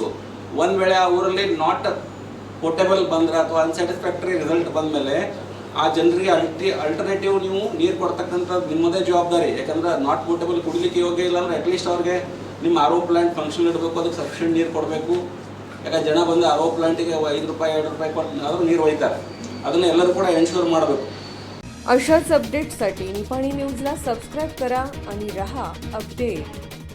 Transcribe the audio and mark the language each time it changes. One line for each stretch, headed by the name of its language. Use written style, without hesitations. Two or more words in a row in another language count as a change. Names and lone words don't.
Kannada: ಒಂದು ವೇಳೆ ಆ ಊರಲ್ಲಿ
English: not portable
Kannada: ಬಂದರೆ ಅಥವಾ
English: unsatisfactory result
Kannada: ಬಂದಮೇಲೆ ಆ ಜನರಿಗೆ ಅಲ್ಟರ್ನೇಟಿವ್ ನೀವು ನೀರು ಕೊಡ್ತಕ್ಕಂಥದ್ದು ನಿಮ್ಮದೇ ಜವಾಬ್ದಾರಿ. ಯಾಕಂದ್ರೆ
English: not portable
Kannada: ಕುಡಿಲಿಕ್ಕೆ ಯೋಗ್ಯ ಇಲ್ಲ ಅಂದರೆ ಅಟ್ಲೀಸ್ಟ್ ಅವ್ರಿಗೆ ನಿಮ್ಮ
English: RO plant function
Kannada: ಇಡಬೇಕು, ಅದಕ್ಕೆ ಸಫಿಷಿಯೆಂಟ್ ನೀರು ಕೊಡಬೇಕು. ಯಾಕಂದ್ರೆ ಜನ ಬಂದು RO ಪ್ಲಾಂಟಿಗೆ ₹5 ₹2 ಕೊಟ್ಟು ಆದರೂ ನೀರು ಒಯ್ತಾರೆ. ಅದನ್ನು ಎಲ್ಲರೂ ಕೂಡ ಎನ್ಶೂರ್ ಮಾಡಬೇಕು.
Marathi: अशाच अपडेट्ससाठी निपाणी न्यूजला सबस्क्राईब करा आणि रहा अपडेट.